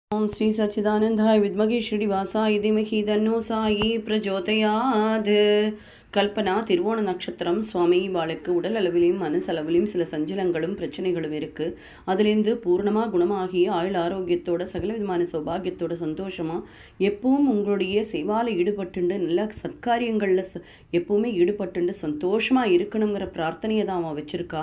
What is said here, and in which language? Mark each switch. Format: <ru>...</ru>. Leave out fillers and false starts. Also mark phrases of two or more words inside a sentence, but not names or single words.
<sa>ओम श्री सच्चिदानंदाय विद्महे श्रीनिवासाय धीमहि तन्नो साई प्रचोदयात्.</sa> <ta>கல்பனா திருவோண நட்சத்திரம் சுவாமி இவாளுக்கு உடல் அளவிலையும் மனசளவிலையும் சில சஞ்சலங்களும் பிரச்சனைகளும் இருக்கு. அதுலேருந்து பூர்ணமா குணமாகி ஆயுள் ஆரோக்கியத்தோட சகல விதமான சௌபாகியத்தோட சந்தோஷமா எப்பவும் உங்களுடைய சேவால ஈடுபட்டுண்டு நல்ல சத்காரியங்கள்ல எப்பவுமே ஈடுபட்டுண்டு சந்தோஷமா இருக்கணுங்கிற பிரார்த்தனையை தான் அவன் வச்சிருக்கா.</ta>